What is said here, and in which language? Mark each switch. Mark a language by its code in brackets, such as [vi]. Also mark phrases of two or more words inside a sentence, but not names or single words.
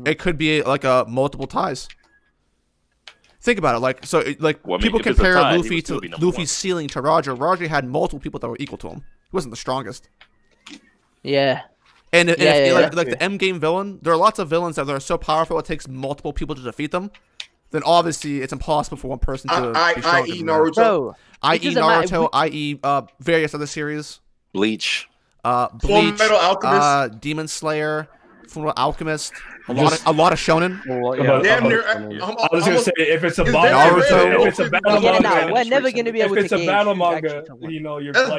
[en] It could be like a multiple ties. Think about it, people compare Luffy to Luffy's ceiling to Roger. Roger had multiple people that were equal to him. He wasn't the strongest. Yeah. And the M game villain, there are lots of villains that are so powerful it takes multiple people to defeat them. Then obviously it's impossible for one person to be stronger. I.e. Naruto. I.e. Naruto. I.e. various other series. Bleach. Full Metal Alchemist. Demon Slayer. Full Alchemist, a lot of shonen. Damn near. I was gonna say if it's a battle manga, we're never gonna be able to. If it's a battle manga, you know, you're like